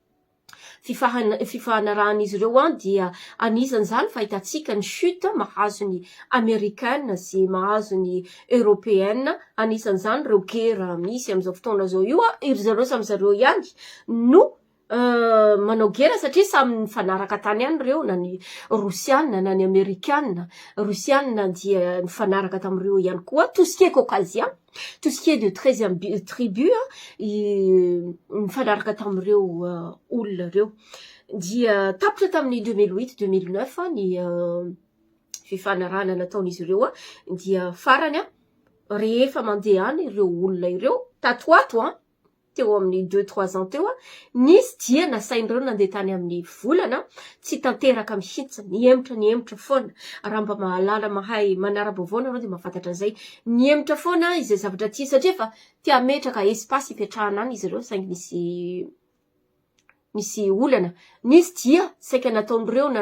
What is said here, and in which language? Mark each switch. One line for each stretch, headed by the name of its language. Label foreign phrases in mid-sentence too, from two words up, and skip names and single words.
Malagasy: fifanarahan'izy ireo dia anisan'izany fahitantsika ny chute mahazo ny américaine sy mahazo ny européenne anisan'izany reo guerre misy amin'izao fotoana zao io iry zareo samy zareo ihany no manao guerre satria samy nifanaraka tany any reo na ny rosiana na ny américaine rosiana dia nifanaraka tamin'ireo ihany koa
French: tout ce qui est caucasien tout ce qui est de 13e tribu
Malagasy: nifanaraka tamin'ireo olona reo dia tapitra tamin'ny 2008-2009 ny fifanarana nataon'izy ireo dia farany rehefa mandeha any ireo olona ireo tatoato teo amin'ny 2-3 ans teo nisy dia nasain'ireo nandeha tany amin'ny volana tsy tanteraka mihitsy niemitra foana raha mba mahalala mahay manara-baovao nareo dia mahafantatra an'izay niemitra foana izay zavatra ty satria fa tia metraka espace ipetrahana any izy ireo saingy nisy olana nisy dia saika nataon'ireo na ny